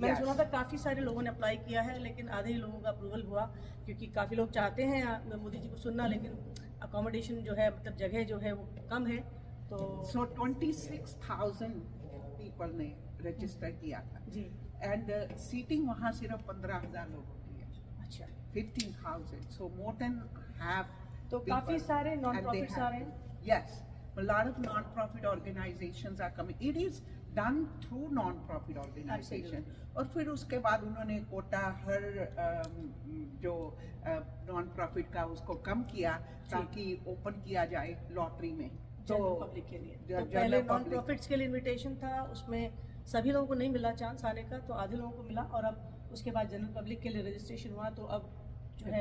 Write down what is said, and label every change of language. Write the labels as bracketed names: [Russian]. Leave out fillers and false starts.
[Hindi] मैंने सुना था काफ़ी सारे लोगों ने अप्लाई किया है, लेकिन आधे ही लोगों का अप्रूवल हुआ, क्योंकि काफ़ी लोग चाहते हैं मोदी जी को सुनना, लेकिन अकोमोडेशन जो है मतलब जगह जो है वो कम है। तो 26,000 पीपल ने रजिस्टर किया था जी, एंड सीटिंग वहाँ सिर्फ 15,000 लोगों की है। अच्छा। [English] 15,000, so more than half. [Hindi] तो काफ़ी सारे नॉन प्रॉफिट्स आ रहे हैं। [English] Yes, a lot of non-profit organizations are coming. It is done through non-profit organization. [Hindi] और फिर उसके बाद उन्होंने कोटा हर जो non-profit का उसको कम किया ताकि ओपन किया जाए लॉटरी में। तो पब्लिक के लिए तो जनरल पहले नॉन [English] public- [Hindi] प्रॉफिट्स के लिए इनविटेशन था, उसमें सभी लोगों को नहीं मिला चांस आने का, तो आधे लोगों को मिला, और अब उसके बाद जनरल पब्लिक के लिए रजिस्ट्रेशन हुआ, तो अब जो है